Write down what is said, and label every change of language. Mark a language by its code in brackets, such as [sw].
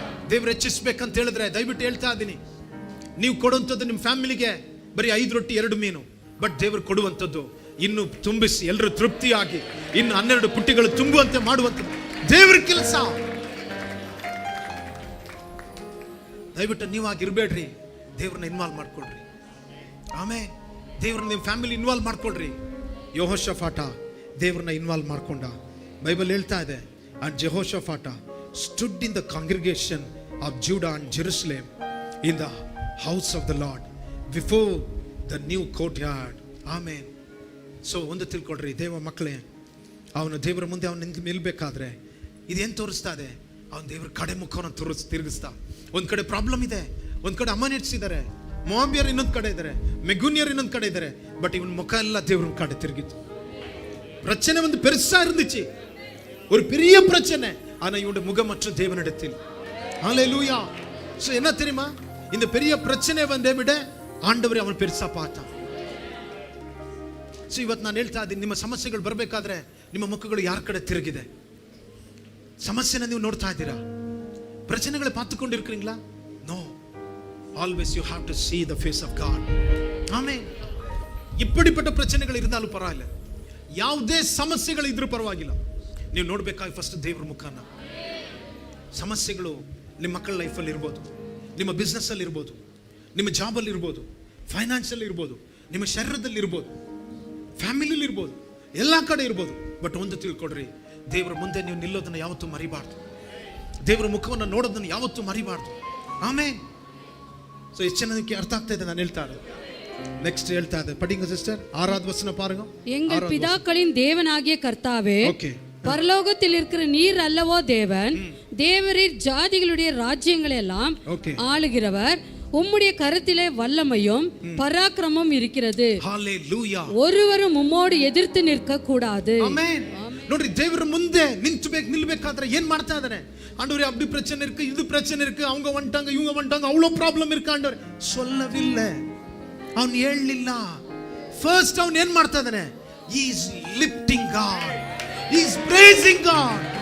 [kn] ದೇವರು ಹೆಚ್ಚಿಸಬೇಕಂತ ಹೇಳಿದ್ರೆ ದಯವಿಟ್ಟು ಹೇಳ್ತಾ ಇದ್ದೀನಿ, ನೀವು ಕೊಡುವಂಥದ್ದು ನಿಮ್ಮ ಫ್ಯಾಮಿಲಿಗೆ ಬರೀ 5 ರೊಟ್ಟಿ 2 ಮೀನು, ಬಟ್ ದೇವರು ಕೊಡುವಂಥದ್ದು ಇನ್ನು ತುಂಬಿಸಿ ಎಲ್ಲರೂ ತೃಪ್ತಿಯಾಗಿ ಇನ್ನು 12 ಪುಟ್ಟಿಗಳು ತುಂಬುವಂತೆ ಮಾಡುವಂಥದ್ದು ದೇವರ ಕೆಲಸ. ದಯವಿಟ್ಟು ನೀವಾಗಿರ್ಬೇಡ್ರಿ, ದೇವ್ರನ್ನ ಇನ್ವಾಲ್ವ್ ಮಾಡ್ಕೊಳ್ರಿ. ಆಮೇಲೆ ದೇವ್ರನ್ನ ನಿಮ್ಮ ಫ್ಯಾಮಿಲಿ ಇನ್ವಾಲ್ವ್ ಮಾಡ್ಕೊಳ್ರಿ. ಯೆಹೋಷಾಫಾಟ ದೇವ್ರನ್ನ ಇನ್ವಾಲ್ವ್ ಮಾಡ್ಕೊಂಡ. ಬೈಬಲ್ ಹೇಳ್ತಾ ಇದೆ, [en] And Jehoshaphat stood in the congregation of Judah and Jerusalem in the house of the Lord before the new courtyard. Amen. [kn] So ಒಂದು ತಿಳ್ಕೊಳ್ರಿ ದೇವ ಮಕ್ಕಳೇ, ಅವನು ದೇವರ ಮುಂದೆ ಅವನು ನಿಲ್ಬೇಕಾದ್ರೆ ಇದೇನು ತೋರಿಸ್ತಾ ಇದೆ? ಅವನು ದೇವರ ಕಡೆ ಮುಖವನ್ನು ತಿರುಗಿಸ್ತಾ. ಒಂದ್ ಕಡೆ ಪ್ರಾಬ್ಲಮ್ ಇದೆ, ಒಂದ್ ಕಡೆ ಅಮ್ಮನಿಡ್ಸಿದ್ದಾರೆ, ಮೋವಾಬ್ಯರು ಇನ್ನೊಂದು ಕಡೆ ಇದ್ದಾರೆ, ಮೆಗುನ್ಯರು ಇನ್ನೊಂದು ಕಡೆ ಇದ್ದಾರೆ, ಬಟ್ ಇವನ್ ಮುಖ ಎಲ್ಲ ದೇವ್ರ ಕಡೆ ತಿರುಗಿತ್ತು. [ta] பிரச்சனை வந்து பெருசா இருந்துச்சு, ஒரு பெரிய பிரச்சனை. ஆனா இவனுடைய முகமற்ற தேவனிடத்தில். ஹல்லேலூயா. சோ என்ன தெரியுமா, இந்த பெரிய பிரச்சனை வந்தே விட ಆಂಡವರೇ ಅವನು பெருசா பார்த்தான். [kn] ಸೊ ಇವತ್ತು ನಾನು ಹೇಳ್ತಾ ಇದ್ದೀನಿ, ನಿಮ್ಮ ಸಮಸ್ಯೆಗಳು ಬರಬೇಕಾದ್ರೆ ನಿಮ್ಮ ಮುಖಗಳು ಯಾರ ಕಡೆ ತಿರುಗಿದೆ? ಸಮಸ್ಯೆನ ನೀವು ನೋಡ್ತಾ ಇದ್ದೀರಾ? [ta] பிரச்சனைகளை பார்த்துக்கொண்டு இருக்கிறீங்களா? [en] No, always you have to see the face of God. [ta] ஆமென். இப்படிப்பட்ட பிரச்சனைகள் இருந்தாலும் பரவாயில்லை, [kn] ಯಾವುದೇ ಸಮಸ್ಯೆಗಳು ಇದ್ರೂ ಪರವಾಗಿಲ್ಲ, ನೀವು ನೋಡ್ಬೇಕಾಗಿ ಫಸ್ಟ್ ದೇವ್ರ ಮುಖನ. ಸಮಸ್ಯೆಗಳು ನಿಮ್ಮ ಮಕ್ಕಳ ಲೈಫಲ್ಲಿ ಇರ್ಬೋದು, ನಿಮ್ಮ ಬಿಸ್ನೆಸ್ ಅಲ್ಲಿ ಇರ್ಬೋದು, ನಿಮ್ಮ ಜಾಬ್ ಅಲ್ಲಿ ಇರ್ಬೋದು, ಫೈನಾನ್ಷಿಯಲ್ ಇರ್ಬೋದು, ನಿಮ್ಮ ಶರೀರದಲ್ಲಿ ಇರ್ಬೋದು, ಫ್ಯಾಮಿಲಿಲಿ ಇರ್ಬೋದು, ಎಲ್ಲ ಕಡೆ ಇರ್ಬೋದು. ಬಟ್ ಒಂದು ತಿಳ್ಕೊಡ್ರಿ, ದೇವರ ಮುಂದೆ ನೀವು ನಿಲ್ಲೋದನ್ನ ಯಾವತ್ತೂ ಮರಿಬಾರ್ದು, ದೇವರ ಮುಖವನ್ನು ನೋಡೋದನ್ನು ಯಾವತ್ತೂ ಮರಿಬಾರ್ದು. ಆಮೇಲೆ ಸೊ ಎಷ್ಟು ಜನಕ್ಕೆ ಅರ್ಥ ಆಗ್ತಾ ಇದೆ ನಾನು ಹೇಳ್ತಾ ಇರೋದು? [ta] நெக்ஸ்ட் [kn] ಹೇಳ್ತಾ ಇದೆ, [ta] படிங்க சிஸ்டர். 6வது வசனம் பாருங்க. எங்கள் பிதாக்களின் தேவனாகிய கர்த்தாவே, பரலோகத்தில் இருக்கிற நீர் அல்லவோ தேவன், தேவரீர் ஜாதிகளுடைய ராஜ்யங்களை எல்லாம் ஆளுகிறவர், உம்முடைய கரத்திலே வல்லமையும் பராக்கிரமமும் இருக்கிறது. ஹalleluya. ஒருவரும் உம்மோடு எதிர்த்து நிற்க கூடாது. [kn] ಆಮೆನ್. ನೋಡ್ರಿ, ದೇವರ ಮುಂದೆ ನಿಲ್ಬೇಕಾದ್ರೆ ಏನ್ ಮಾಡ್ತಾ ಇದಾರೆ? [ta] ஆண்டவரே அப்படி பிரச்சனை இருக்கு, இது பிரச்சனை இருக்கு, அவங்க வந்துட்டாங்க, இவங்க வந்துட்டாங்க, அவ்வளவு ப்ராப்ளம் இருக்கு ஆண்டவரே சொல்லவில்லை. [kn] ಅವನು ಹೇಳಲಿಲ್ಲ. ಫಸ್ಟ್ ಅವನು ಏನ್ ಮಾಡ್ತಾ ಇದ್ದಾನೆ? [en] he is lifting God, he is praising God.